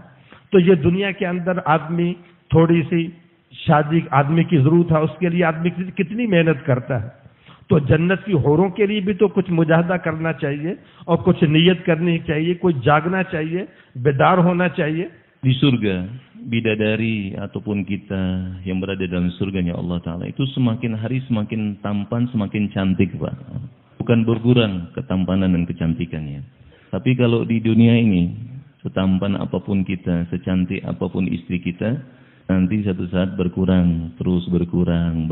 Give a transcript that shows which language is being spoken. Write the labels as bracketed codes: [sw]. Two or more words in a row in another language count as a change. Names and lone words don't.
[ur] تو یہ دنیا کے اندر آدمی تھوڑی سی شادی آدمی کی ضرورت ہے, اس کے لیے آدمی کتنی محنت کرتا ہے. تو جنت کی حوروں کے لیے بھی تو کچھ مجاہدہ کرنا چاہیے اور کچھ نیت کرنی چاہیے, کچھ جاگنا چاہیے, بیدار ہونا چاہیے. [id] Di surga, bidadari ataupun kita yang berada dalam surganya Allah Ta'ala itu semakin hari semakin tampan, semakin cantik, Pak. Bukan berkurang ketampanan dan kecantikannya. Tapi kalau di dunia ini, setampan apapun kita, secantik apapun istri kita, nanti satu saat berkurang, terus berkurang.